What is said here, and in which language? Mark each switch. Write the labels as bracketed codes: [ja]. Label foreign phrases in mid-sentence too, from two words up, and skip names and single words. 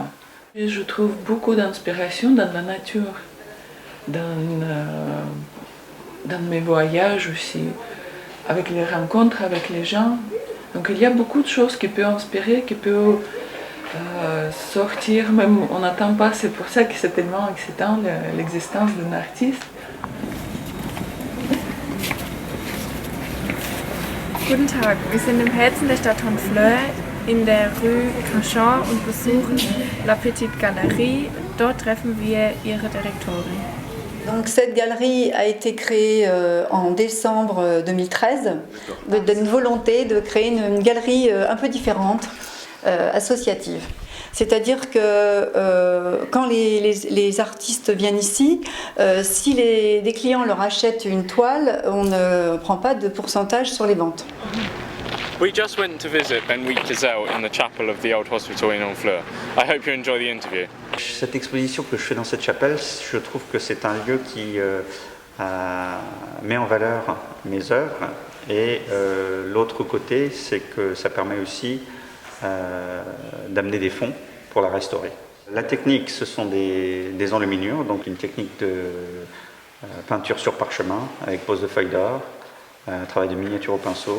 [fr] Et je trouve beaucoup d'inspiration dans la nature, dans mes voyages aussi, avec les rencontres avec les gens. Donc il y a beaucoup de choses qui peuvent inspirer, qui peuvent sortir, même on n'attend pas, c'est pour ça que c'est tellement excitant l'existence d'un artiste. [de] Guten Tag, wir sind im Herzen der Stadt Honfleur in der Rue Cachan und besuchen La Petite Galerie. Dort treffen wir ihre Direktorin. [fr] Donc cette galerie a été créée en décembre 2013 d'une volonté de créer une galerie un peu différente, associative. C'est-à-dire que quand les artistes viennent ici, si les clients leur achètent une toile, on ne prend pas de pourcentage sur les ventes. [en] We just went to visit Ben-Week Gazelle in the chapel of the old hospital in Honfleur. I hope you enjoy the interview. [fr] Cette exposition que je fais dans cette chapelle, je trouve que c'est un lieu qui met en valeur mes œuvres et l'autre côté, c'est que ça permet aussi d'amener des fonds pour la restaurer. La technique, ce sont des enluminures, donc une technique de peinture sur parchemin avec pose de feuilles d'or, travail de miniature au pinceau.